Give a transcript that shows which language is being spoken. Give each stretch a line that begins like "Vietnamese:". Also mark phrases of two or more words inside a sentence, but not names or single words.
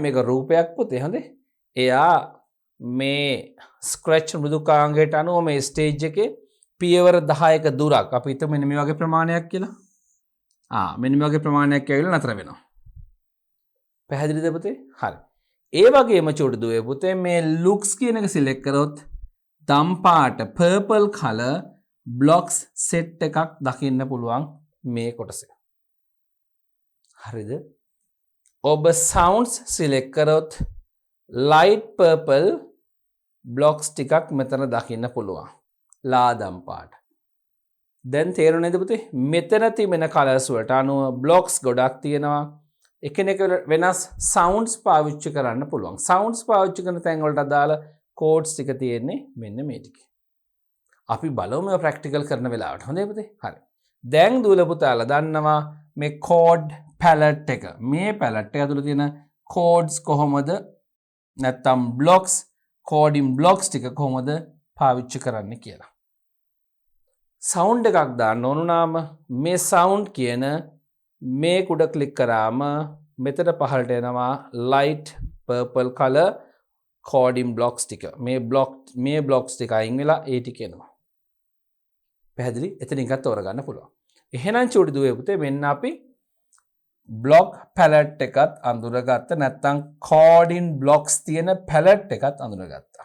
Sinhala: මේක රූපයක් පුතේ හොඳේ. එයා මේ scratch මෘදුකාංගයට අනුව මේ stage එකේ පියවර 10ක දුරක් අපි හිතමු මෙන්න මේ වගේ ප්‍රමාණයක් කියලා. මෙන්න මේ වගේ ප්‍රමාණයක් ඇවිල්ලා නතර වෙනවා. පැහැදිලිද පුතේ? හරි. ඒ වගේම චූටි දුවේ පුතේ මේ looks කියන එක සිලෙක්ට් කරොත් දම් පාට
English: purple color blocks set
Sinhala: එකක් දකින්න පුළුවන් මේ කොටසේ. හරිද? ඔබ sounds සිලෙක්ට් කරොත්
English: light purple blocks
Sinhala: ටිකක් මෙතන දකින්න පුළුවන්. ලාදම් පාට. දැන් තේරුණාද පුතේ? මෙතන තිබෙන කලර්ස් වලට අනුව blocks ගොඩක් තියෙනවා. එකිනෙක වෙනස් sounds පාවිච්චි කරන්න පුළුවන්. sounds පාවිච්චි කරන තැන් වලට අදාළ codes ටික තියෙන්නේ මෙන්න මේ ටිකේ. අපි බලමු මේවා ප්‍රැක්ටිකල් කරන වෙලාවට. හොඳයි පුතේ? හරි. දැන් දුවල පුතාලා දන්නවා මේ
English: code palette
Sinhala: එක. මේ palette එක ඇතුළේ තියෙන codes කොහොමද නැත්තම්
English: blocks coding blocks
Sinhala: ටික කොහොමද පාවිච්චි කරන්න කියලා. sound එකක් දාන්න ඕන නම් මේ sound කියන මේ කුඩ ක්ලික් කරාම මෙතන පහළට එනවා
English: light purple color coding blocks
Sinhala: ටික. මේ blocks ටික අයින් වෙලා ඒ ටික එනවා. පැහැදිලි? එතනින් එකක් තෝරගන්න පුළුවන්. එහෙනම් චූටි දුවේ පුතේ මෙන්න අපි
English: block palette
Sinhala: එකත් අඳුරගත්ත නැත්නම්
English: coding blocks
Sinhala: තියෙන palette එකත් අඳුරගත්තා.